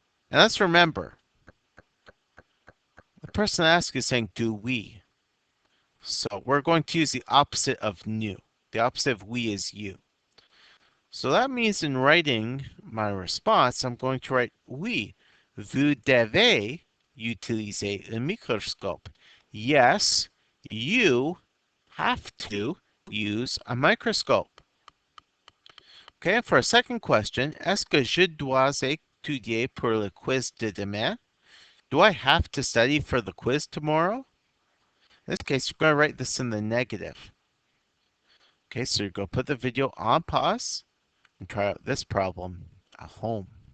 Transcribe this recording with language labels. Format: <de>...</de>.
<en>And let's remember, the person asking is saying, do we? So we're going to use the opposite of nous. The opposite of we is you. So that means in writing my response, I'm going to write oui.</en> <fr>Vous devez utiliser un microscope.</fr> <en>Yes, you have to use a microscope. Okay, for a second question,</en> <fr>est-ce que je dois étudier pour le quiz de demain?</fr> <en>Do I have to study for the quiz tomorrow? In this case, you're going to write this in the negative. Okay, so you're going to put the video on pause and try out this problem at home.</en>